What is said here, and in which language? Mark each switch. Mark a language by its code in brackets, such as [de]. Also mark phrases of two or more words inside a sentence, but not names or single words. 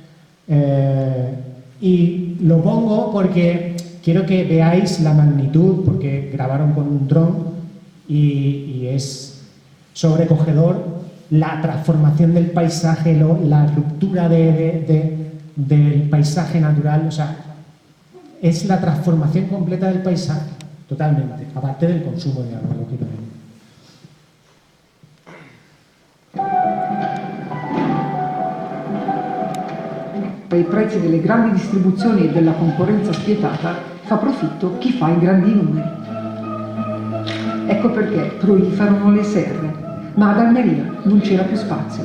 [es] Y lo pongo porque quiero que veáis la magnitud, porque grabaron con un dron y es sobrecogedor la transformación del paisaje, la ruptura del paisaje natural. O sea, es la transformación completa del paisaje, totalmente, aparte del consumo de agua, lógicamente. [it] Ai prezzi delle grandi distribuzioni e della concorrenza spietata fa profitto chi fa in grandi numeri. Ecco perché proliferano le serre, ma ad Almeria non c'era più spazio.